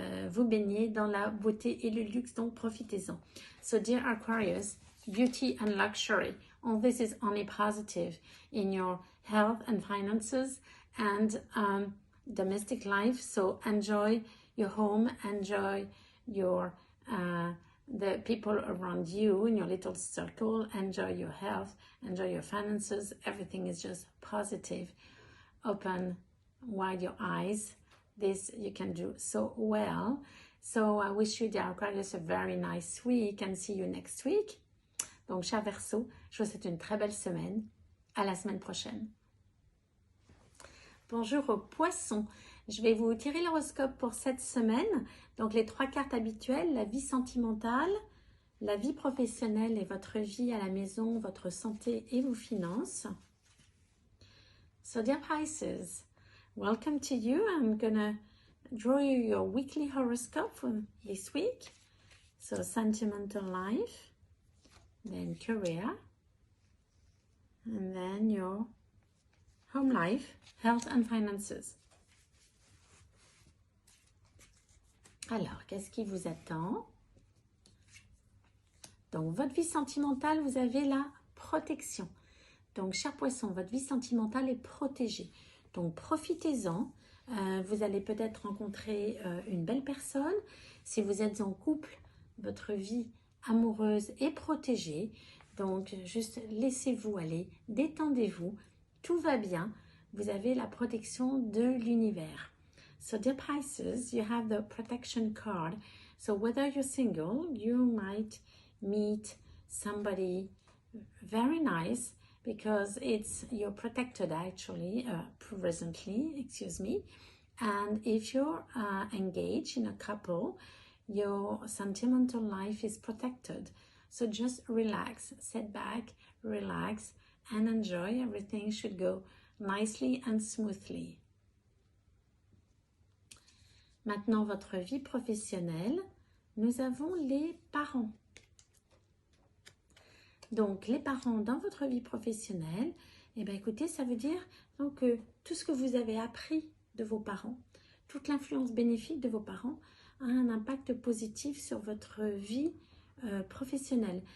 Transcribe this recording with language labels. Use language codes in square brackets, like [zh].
[fr] Vous baignez dans la beauté et le luxe, donc profitez-en. [en] So dear Aquarius, beauty and luxury, all this is only positive in your health and finances and domestic life. So enjoy your home, enjoy your the people around you in your little circle, enjoy your health, enjoy your finances. Everything is just positive. Open wide your eyes. This you can do so well. So I wish you, dear Aquarius, a very nice week and see you next week. [fr] Donc, cher Verseau, je vous souhaite une très belle semaine. À la semaine prochaine. Bonjour aux poissons. Je vais vous tirer l'horoscope pour cette semaine. Donc, les 3 cartes habituelles, la vie sentimentale, la vie professionnelle et votre vie à la maison, votre santé et vos finances. [en] So, dear Pisces, welcome to you. I'm gonna draw you your weekly horoscope for this week. So sentimental life, then career, and then your home life, health and finances. [fr] Alors, qu'est-ce qui vous attend? Donc, votre vie sentimentale, vous avez la protection. Donc, cher poisson, votre vie sentimentale est protégée. Donc, profitez-en. Vous allez peut-être rencontrer une belle personne. Si vous êtes en couple, votre vie amoureuse est protégée. Donc, juste laissez-vous aller, détendez-vous. Tout va bien. Vous avez la protection de l'univers. [en] So, dear Pisces, you have the protection card. So, whether you're single, you might meet somebody very nice because you're protected actually, presently, excuse me. And if you're engaged in a couple, your sentimental life is protected. So just relax, sit back, relax, and enjoy. Everything should go nicely and smoothly. [fr] Maintenant, votre vie professionnelle, nous avons les parents. Donc, les parents dans votre vie professionnelle, eh bien, écoutez, ça veut dire donc, tout ce que vous avez appris de vos parents, toute l'influence bénéfique de vos parents a un impact positif sur votre vie professionnelle.